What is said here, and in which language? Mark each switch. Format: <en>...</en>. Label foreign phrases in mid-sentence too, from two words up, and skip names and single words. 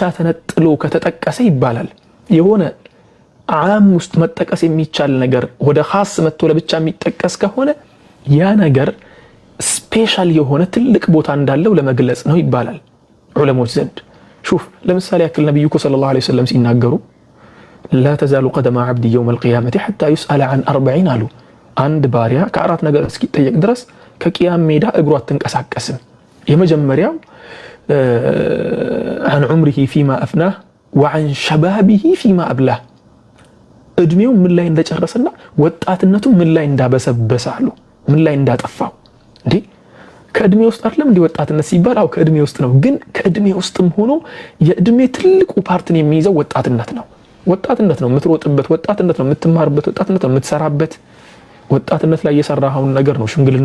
<am>ተነጥሎ ከተጠቀሰ ይባላል የሆነ ዓም ውስጥ መጠቀስ የሚቻል ነገር ወደ ኻስ መጥቶ ለብቻ የሚጠቀስ ከሆነ ያ ነገር ስፔሻል የሆነ ትልቅ ቦታ እንዳለው ለመግለጽ ነው ይባላል ዑለሞች ዘንድ። ሹፍ ለምሳሌ ያክል ነብዩ</am> <ar>صلى الله عليه وسلم</ar> <am>ሲናገሩ</am> <ar>لا تزال قدم عبد يوم القيامة حتى يسأل عن 40</ar> <am>አሉ። አንድ ባሪያ ከአራት ነገር እስኪጠየቅ ድረስ ከቂያም ሜዳ እግሩ አትንቀሳቀስም። የመጀመሪያው</am> <ar>عن عمره فيما أفناه وعن شبابه فيما أبلاه፣</ar> <am>እድሜው ምን ላይ እንደጨረሰና ወጣትነቱ ምን ላይ እንዳበሰበሰ አሉ፣ ምን ላይ እንዳጠፋው። እንዴ ከእድሜ ውስጥ አይደለም እንዴ ወጣትነት ሲባል? አው ከእድሜ ውስጥ ነው። ግን ከእድሜ ውስጥም ሆኖ የእድሜ ትልቁ ፓርትን የሚይዘው ወጣትነት ነው። ወጣትነት ነው የምትሮጥበት፣ ወጣትነት ነው የምትማርበት፣ ወጣትነት ነው የምትሰራበት። ወጣትነት ላይ የሰራኸውን ነገር ነው ሽምግልና</am>